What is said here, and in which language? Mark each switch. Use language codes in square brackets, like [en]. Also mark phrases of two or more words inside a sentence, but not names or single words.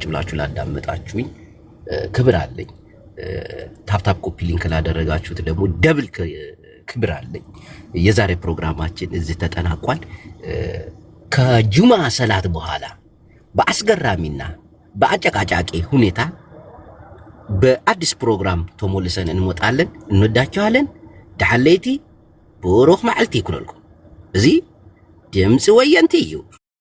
[am] ብላችሁ ላዳመጣችሁኝ ክብር አለኝ። [en] tap tap copy link [am] ላደረጋችሁት ደግሞ ደብል ክብር አለኝ። የዛሬ ፕሮግራማችን እዚህ ተጠናቋል። ከጁማ ሰላት በኋላ በአስገራሚና በአጨቃጫቂ ሁኔታ በአዲስ ፕሮግራም ተሞልሰን እንወጣለን። እንወዳችኋለን። [ti] ዳሐለይቲ ብሩኽ መዓልቲ ይኩነልኩም። እዚ ድምፂ ወየንቲ እዩ።